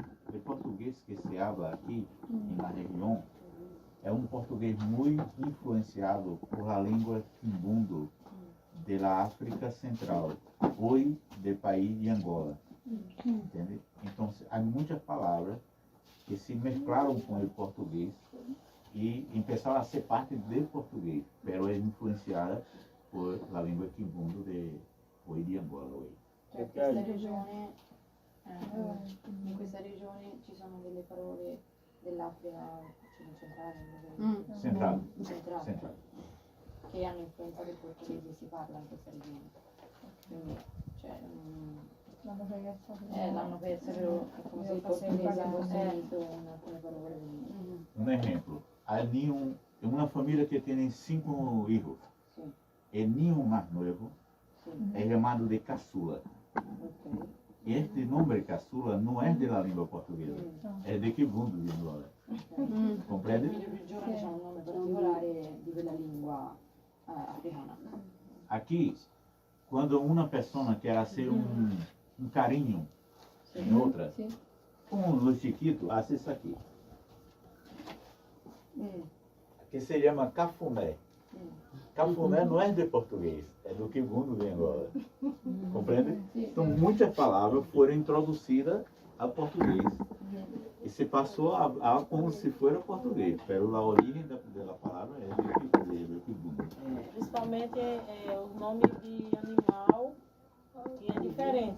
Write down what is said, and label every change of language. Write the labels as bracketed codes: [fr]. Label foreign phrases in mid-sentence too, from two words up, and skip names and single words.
[es] El portugués que se habla aquí en la región es un portugués muy influenciado por la lengua quimbundo de la África Central, hoy del país de Angola. ¿Entiende? Entonces hay muchas palabras que se mezclaron con el portugués y empezaron a ser parte del portugués, pero es influenciada por la lengua quimbundo de hoy de Angola. Hoy. [it] Cioè, in questa regione ci sono delle parole dell'Africa centrale, [es] Central. [it] che hanno influenzato il portoghese e si parla in questa regione. Quindi, cioè, l'hanno persa, però è come se il portoghese fosse unito con alcune parole. [es] Un ejemplo, hay una familia que tiene 5 hijos. [it] Sì. [es] El niño más nuevo es llamado de caçula. Ok. Y este nombre caçula no es de la lengua portuguesa, es de quimbundo de Angola. Comprende? [it] Il figlio più giovane ha un nome particolare di quella lingua africana. [es] Aquí, cuando una persona quiere hacer un cariño en otra, como los chiquitos, hace eso aquí, que se llama cafuné. Cafuné no es de portugués, es do quimbundo de Angola. [pt] Compreende? Então, muitas palavras foram introduzidas ao português e se passou a como se fosse português, pero a origem da palavra é do quimbundo. Principalmente o nome de animal que é diferente.